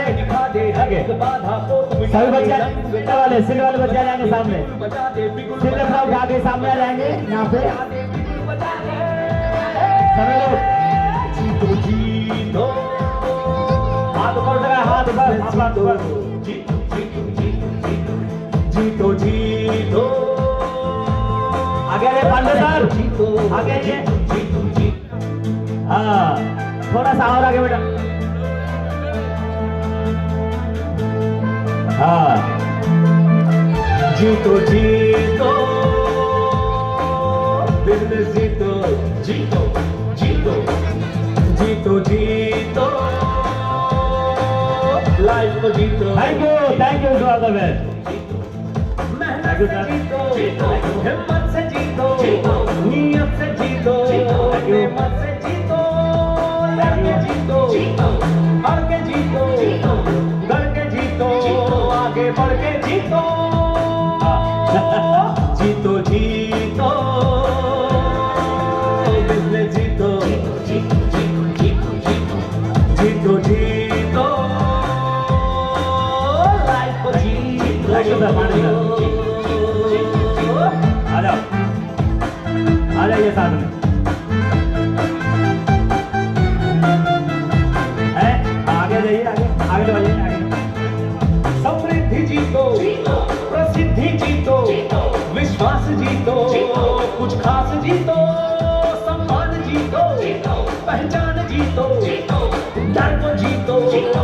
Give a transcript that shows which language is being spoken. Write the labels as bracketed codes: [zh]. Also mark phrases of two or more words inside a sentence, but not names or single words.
[hi] दिखा दे हर एक बाधा को सभी बच्चे सीट वाले बच्चे आ जाएंगे सामने बजा दे बिगुल सीट रखा उठा के सामने आ जाएंगे यहाँ पे बजा दे सभी लोग जीतो जीतो हाथ ऊपर उठाया हाथ ऊपर हाथ ऊपर जीतो जीतो जीतो जीतो जीतो जीतो आगे आइए पांडे सर जीतो आगे आइए जीतो जीतो हाँ थोड़ा सा और आगे बेटा हाँ जीतो जीतो बिजनेस जीतो जीतो जीतो जीतो जीतो लाइफ को जीतो [en] thank you all the best [hi] मेहनत से जीतो हिम्मत से जीतो नियत से जीतो नेमत से जीतो लड़के जीतो हर के जीतो डर के जीतो आगे बढ़ के जीतो जीतो जीतो बिजनेस जीतो जीतो जीतो जीतो जीतो जीतो लाइफ को जीतो आ जाओ आ जाइए साथ में है आगे जाइए आगे बढ़िए आगे समृद्धि जीतो प्रसिद्धि जीतो विश्वास जीतो कुछ खास जीतो सम्मान जीतो पहचान जीतो डर को जीतो